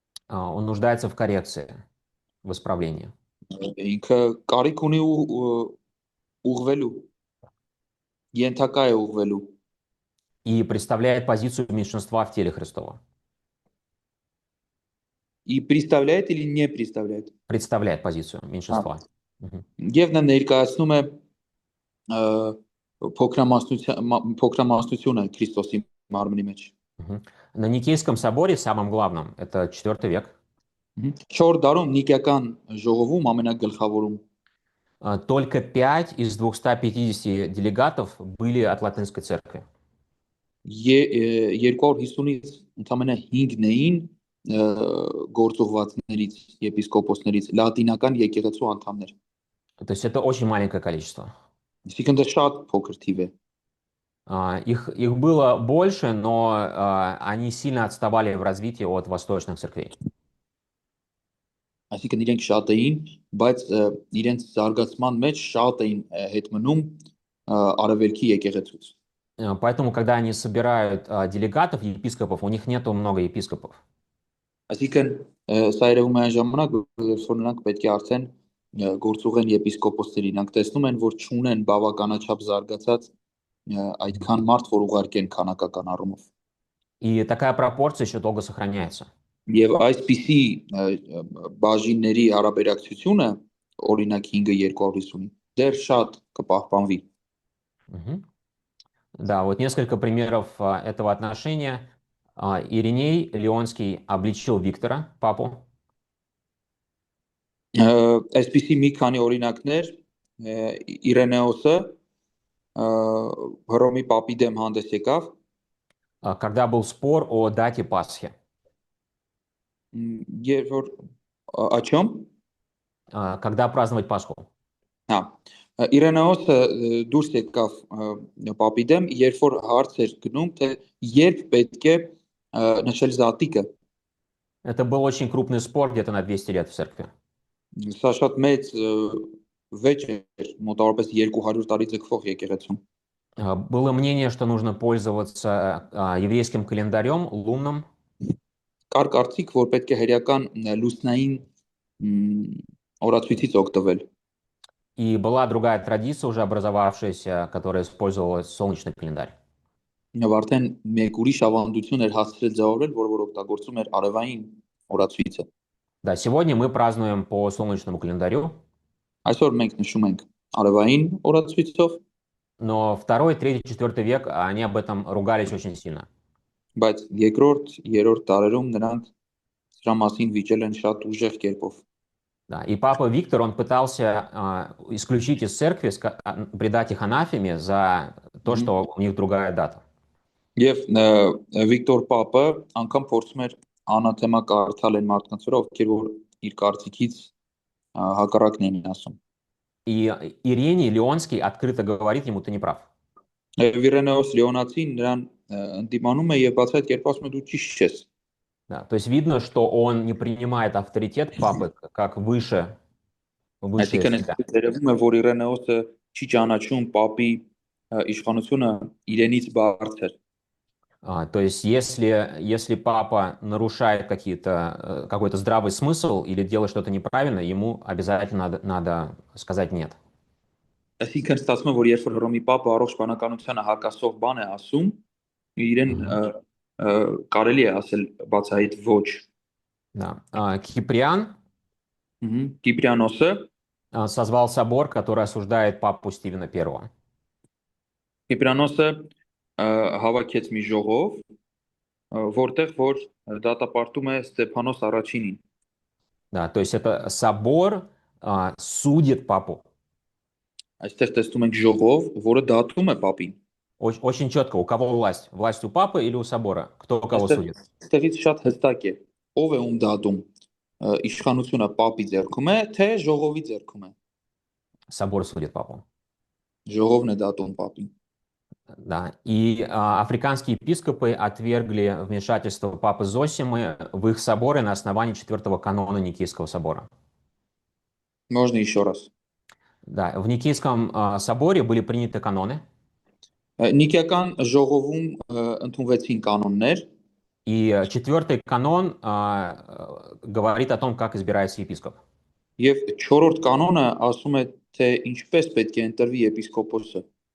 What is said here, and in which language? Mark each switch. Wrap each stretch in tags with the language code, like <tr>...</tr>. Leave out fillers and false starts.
<ru>Он нуждается в коррекции, в исправлении.</ru> <hy>Ինքը կարիք ունի ուղղվելու։ Ենթակա է ուղղվելու։</hy> <ru>И представляет позицию меньшинства в теле Христова. И представляет или не представляет? Представляет позицию меньшинства.</ru> <hy>Եվ նա ներկայացնում է փոքրամասնությունը Քրիստոսի մարմնի մեջ։</hy> <ru>На Никейском соборе, самым главным, это 4 век.</ru> <hy>4 դարում Նիկեական ժողովում ամենագլխավորում</hy> <ru>Только 5 из 250 делегатов были от латинской церкви.</ru> <hy>250-ից ընդամենը 5-ն էին գործողվածներից, եպիսկոպոսներից, լատինական եկեղեցու անդամներ։</hy> <ru>То есть это очень маленькое количество.</ru> <hy>Այսինքն դա շատ փոքր թիվ է։</hy> <ru>Их было больше, но они сильно отставали в развитии от восточных церквей.</ru> <hy>Այսինքն իրենք շատ էին, բայց իրենց զարգացման մեջ շատ էին հետ մնում արևելքի եկեղեցուց։</hy> <ru>Поэтому, когда они собирают делегатов, епископов, у них нету много епископов.</ru> <hy>Այսինքն սա երևում է այն ժամանակ, որ նրանք պետք է արդեն գործուղեն եպիսկոպոսների, նրանք տեսնում են, որ չունեն բավականաչափ զարգացած այդքան մարդ, որ ուղարկեն քանակական առումով։</hy> <ru>И такая пропорция еще долго сохраняется.</ru> <hy>Եվ այսպիսի բաժինների հարաբերակցությունը, օրինակ 5-ը 250-ի, դեռ շատ կպահպանվի։ Мгм.</hy> <ru>Да, вот несколько примеров этого отношения. Ириней Леонский обличил Виктора, папу.</ru> <hy>Այսպիսի մի քանի օրինակներ Իրենեոսը Հռոմի պապի դեմ հանդես եկավ,</hy> <ru>Когда был спор о дате Пасхи.</ru> <hy>երբ որ աչոմ,</hy> <ru>Когда праздновать Пасху?</ru> <hy>հա, Իրենեոսը դուրս եկավ պապի դեմ, երբ որ հարց էր գնում, թե երբ պետք է նշել զատիկը։</hy> <ru>Это был очень крупный спор, где-то на 200 лет в церкви.</ru> <hy>Սա շատ մեծ վեճ էր, մոտավորապես 200 տարի ձգվող եկեղեցում։</hy> <ru>Было мнение, что нужно пользоваться еврейским календарем лунным,</ru> <hy>Կար կարծիք, որ պետք է հերյական լուսնային օրացույցից օգտվել։</hy> <ru>и была другая традиция, уже образовавшаяся, которая использовала солнечный календарь.</ru> <hy>Եվ արդեն մեկ ուրիշ ավանդություն էր հասցրել ձևավորել, որ օգտագործում էր արևային օրացույցը։</hy> <ru>Да, сегодня мы празднуем по солнечному календарю,</ru> <hy>Այսօր մենք նշում ենք արևային օրացույցով,</hy> <ru>но второй, третий, четвертый век, они об этом ругались очень сильно.</ru> <hy>բայց երկրորդ, երրորդ դարերում նրանք սրա մասին վիճել են շատ ուժեղ կերպով։</hy> <ru>Да, и папа Виктор, он пытался исключить из церкви, предать их анафеме за то, что у них другая дата.</ru> <hy>Եվ Վիկտոր Պապը անգամ փորձում էր անաթեմա կարդալ են մարդկանց վրա, ովքեր որ իր կարծիքից հակառակն են ասում։</hy> <ru>И Ирений Леонский открыто говорит ему: ты не прав.</ru> <hy>Վիրենեոս Լեոնացին նրան ընդդիմանում է եւ բացահայտ կերպով ասում է դու ճիշտ չես։</hy> <ru>Да, то есть видно, что он не принимает авторитет папы как выше</ru> <hy>Այսինքն</hy> <ru>себя.</ru> <hy>երևում է, որ Իրենեոսը չի ճանաչում Պապի իշխանությունը իրենից բարձր։</hy> <ru>То есть если папа нарушает какой-то здравый смысл или делает что-то неправильно, ему обязательно надо сказать нет.</ru> <hy>Այսինքն ստացվում է, որ երբ որ Հռոմի Պապը առողջ բանականությանը հակասող բան է ասում, իրեն կարելի է ասել բացահայտ ոչ։</hy> <ru>Да. Киприан</ru> <hy>Կիպրիանոսը</hy> <ru>созвал собор, который осуждает папу Стивена I.</ru> <hy>Կիպրանոսը հավաքեց մի ժողով, որտեղ որ դատապարտում է Ստեփանոս առաջինին։</hy> <ru>Да, то есть это собор судит папу.</ru> <hy>Այստեղ տեսնում ենք ժողով, որը դատում է Պապին։</hy> <ru>Очень четко, у кого власть? Власть у папы или у собора? Кто кого судит?</ru> <hy>Այստեղից շատ հստակ է, ով է ում դատում։ Իշխանությունը Պապի ձեռքում է, թե ժողովի ձեռքում է։</hy> <ru>Собор судит папу.</ru> <hy>Ժողովն է դատում Պապին։</hy> <ru>Да. И африканские епископы отвергли вмешательство папы Зосимы в их соборы на основании 4-го канона Никейского собора. Можно еще раз. Да, в Никейском соборе были приняты каноны.</ru> <hy>Նիկեական ժողովում ընդունվեցին կանոններ։</hy> <ru>И 4-й канон говорит о том, как избирается епископ.</ru> <hy>Եվ 4-րդ կանոնը ասում է, թե ինչպես պետք է ընտրվի եպիսկոպոսը։</hy>